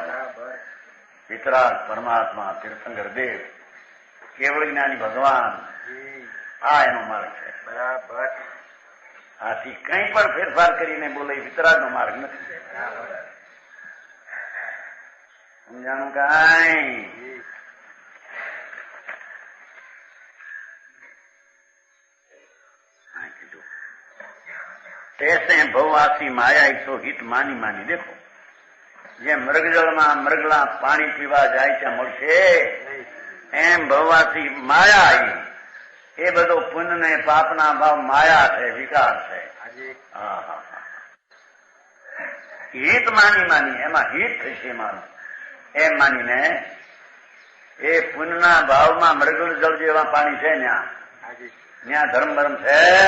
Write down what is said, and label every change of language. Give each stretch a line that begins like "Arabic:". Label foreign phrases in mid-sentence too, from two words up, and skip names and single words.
Gujarati: વિતરાગ પરમાત્મા, તીર્થંકર દેવ, કેવળ જ્ઞાની ભગવાન, આ એનો માર્ગ છે. બરાબર. આથી કંઈ પણ ફેરફાર કરીને બોલે વિતરાગનો માર્ગ નથી. સમજાણું કાંઈ?
Hindi: ऐसे भववासी माया ईसो हित मानी मानी.
Gujarati: देखो જે મૃગજળમાં મૃગલા પાણી પીવા જાય ત્યાં મળશે, એમ ભવવાસી માયા એ બધો પુણ્ય ને પાપના ભાવ માયા છે, વિકાર છે. હિત માની માની એમાં હિત થશે મારું એમ માનીને એ પુણ્યના ભાવમાં મૃગજળ જેવા પાણી છે ત્યાં ધર્મ ધર્મ છે.